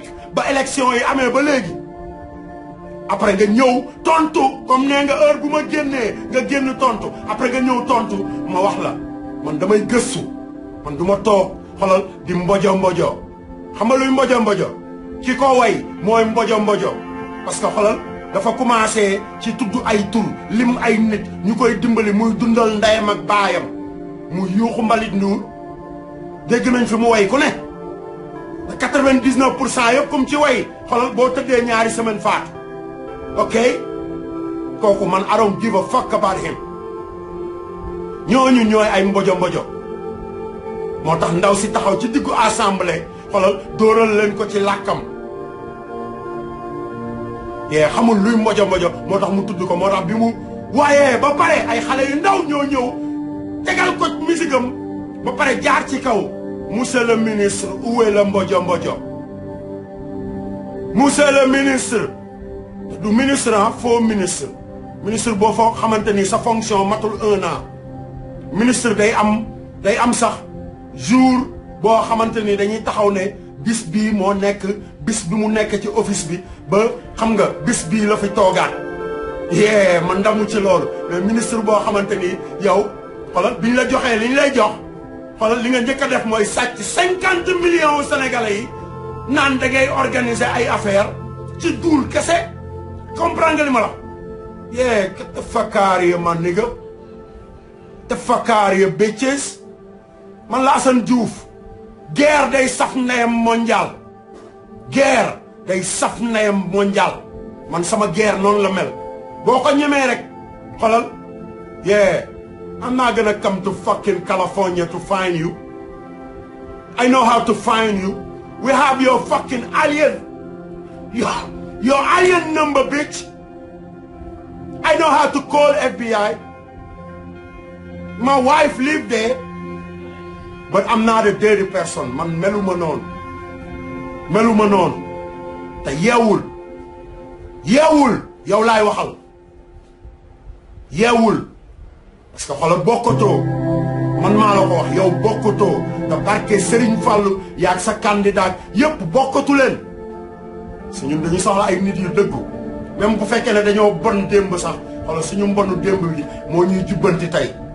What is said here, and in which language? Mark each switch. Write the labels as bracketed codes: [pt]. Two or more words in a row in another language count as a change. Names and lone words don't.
[wo] ba élection yi amee ba léegi après nga ñëw tontu comme nee nga heure bu ma génnee nga génn tontu après nga ñëw tontu ma wax la man damay gëstu man du ma toog xoolal di mbojo xam nga luy mbojo mbojo ki ko way mooy mbojo mbojo [fr] parce que [wo] xolal dafa commencé ci tudd ay tur lim ay nit ñu koy dimbali muy dundal ndeyam ak baayam mu yuuxu Mbalit Ndour dégg nañ fi mu way ku ne 99% yëpp comme ci way xolal boo tëddee ñaari semaine faat ok kooku man [en] I don't give a fuck about him [wo] ñooñu ñooy ay mbojo mbojo moo tax ndaw si taxaw ci diggu assemblée xolal dóoral leen ko ci làkkam yee xamul luy mbojo mbojo moo tax mu tudd ko moo tax bi mu waaye ba pare ay xale yu ndaw ñoo ñëw tegal ko misigam ba pare jaar ci kaw [fr] monsieur le ministre où est le [wo] mbojo mbojo [fr] monsieur le ministre du ministre ah faux ministre ministre [wo] boo foo xamante ni sa fonction matul 1 an ministre day am sax jour boo xamante ni dañuy taxaw ne bis bii moo nekk bis bi mu nekk ci office bi ba xam nga bis bii la fi toogaat yee man ndamu ci loolu mais ministre boo xamante ni yow xoolal bi ñu la joxee li ñu lay jox xoolal li nga njëkk a def mooy sàcc 50 [fr] millions sénégalais [wo] yi naan da ngay organiser ay affaire ci duul kese comprendre nga li ma la yee [en] get the fuck out here man nigga the fuck out here bitches man [wo] la Assane Diouf guerre day saf ndeyam mondial guerre day saf ndeyam mondial man sama guerre noonu la mel boo ko ñemee rek xoolal [en] yeah I'm not gonna come to fucking California to find you. I know how to find you. We have your fucking alien. Your alien number, bitch. I know how to call FBI. My wife lived there. But I'm not a dirty person. [wo] Man meluma noonu. Meluma noonu. Te yeewul. Yeewul. Yow laay waxal. Yeewul. [fr] parce que [wo] xoolal bokkatoo man maa la ko wax yow bokkatoo te barke Serigne Fallou yaag sa candidat yëpp bokkatu leen si ñun dañu soxla ay nit yu dëggu même bu fekkee ne dañoo bon démb sax xoolal suñu mbonu démb bi moo ñuy jubbanti tey